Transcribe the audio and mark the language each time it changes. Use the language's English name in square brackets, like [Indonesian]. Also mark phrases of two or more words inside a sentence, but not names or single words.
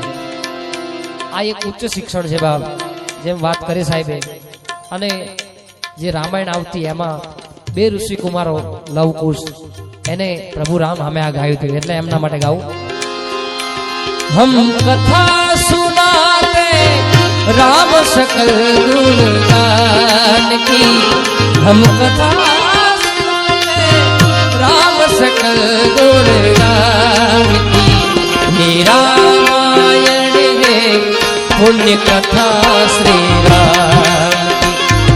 [Gujarati] આ એક ઉચ્ચ શિક્ષણ છે બાપ, જેમ વાત કરી સાહેબે. અને જે રામાયણ આવતી એમાં બે ઋષિકુમારો લવકુશ, એને પ્રભુ રામ સામે આ ગાયું હતું, એટલે એમના માટે ગાવું. [Hindi] हम कथा सुनाते राम सकल गुणगान की। हम कथा राम सकल गुणगान की। हे रामायण है पुण्य कथा श्री राम की।